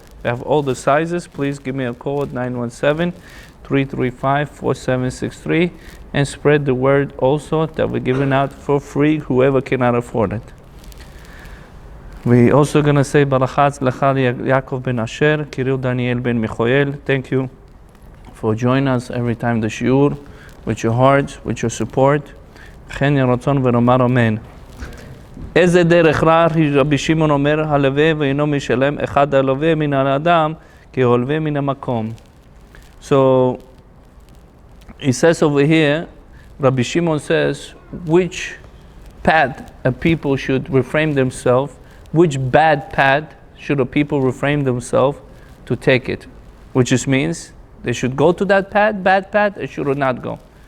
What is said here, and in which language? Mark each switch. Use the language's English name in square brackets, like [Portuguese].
[English] We have all the sizes. Please give me a call at 917-335-4763 and spread the word also that we're giving out for free, whoever cannot afford it. We also going to say Barachat Lechal Yaakov ben Asher, Kirill Daniel ben Michoel. Thank you for joining us every time the shiur, with your hearts, with your support. [Hebrew] כן ירצון ונאמר אמן. איזה דרך רע רבי שמעון אומר, הלווה ואינו משלם, אחד הלווה מן האדם כהלווה מן המקום. [English] So, he says over here, Rabbi Shimon says, which path a people should refrain themselves, which bad path should a people refrain themselves to take it? Which just means they should go to that path, bad path, or should not go.